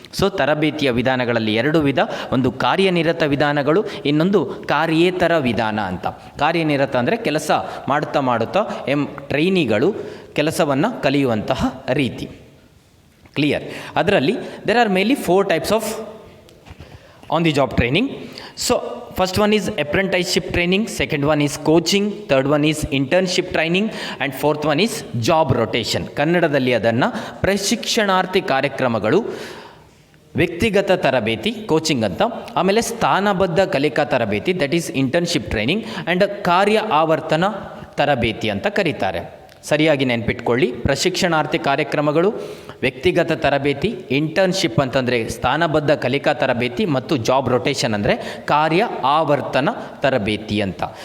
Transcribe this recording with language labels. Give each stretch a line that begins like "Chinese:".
Kannada: So ತರಬೇತಿಯ ವಿಧಾನಗಳಲ್ಲಿ 2 ವಿಧ, ಒಂದು ಕಾರ್ಯನಿರತ ವಿಧಾನಗಳು, ಇನ್ನೊಂದು ಕಾರ್ಯೇತರ ವಿಧಾನ ಅಂತ. ಕಾರ್ಯನಿರತ ಅಂದರೆ ಕೆಲಸ ಮಾಡುತ್ತಾ ಮಾಡುತ್ತಾ ಟ್ರೈನಿಗಳು ಕೆಲಸವನ್ನು ಕಲಿಯುವಂತಹ ರೀತಿ. ಕ್ಲಿಯರ್? ಅದರಲ್ಲಿ
English: There are mainly 4 types of on the job training. So first one is apprenticeship training, second one is coaching, third one is internship training, and fourth one is job rotation.
Kannada: ಕನ್ನಡದಲ್ಲಿ ಅದನ್ನು ಪ್ರಶಿಕ್ಷಣಾರ್ಥಿ ಕಾರ್ಯಕ್ರಮಗಳು, ವ್ಯಕ್ತಿಗತ ತರಬೇತಿ coaching ಅಂತ, ಆಮೇಲೆ ಸ್ಥಾನಬದ್ಧ ಕಲಿಕಾ ತರಬೇತಿ
English: that is internship training,
Kannada: and ಕಾರ್ಯ ಆವರ್ತನ ತರಬೇತಿ ಅಂತ ಕರೀತಾರೆ. ಸರಿಯಾಗಿ ನೆನ್ಪಿಟ್ಕೊಳ್ಳಿ. ಪ್ರಶಿಕ್ಷಣಾರ್ಥಿ ಕಾರ್ಯಕ್ರಮಗಳು, ವ್ಯಕ್ತಿಗತ ತರಬೇತಿ, ಇಂಟರ್ನ್ಶಿಪ್ ಅಂತಂದರೆ ಸ್ಥಾನಬದ್ಧ ಕಲಿಕಾ ತರಬೇತಿ, ಮತ್ತು ಜಾಬ್ ರೊಟೇಷನ್ ಅಂದರೆ ಕಾರ್ಯ ಆವರ್ತನ ತರಬೇತಿ ಅಂತ.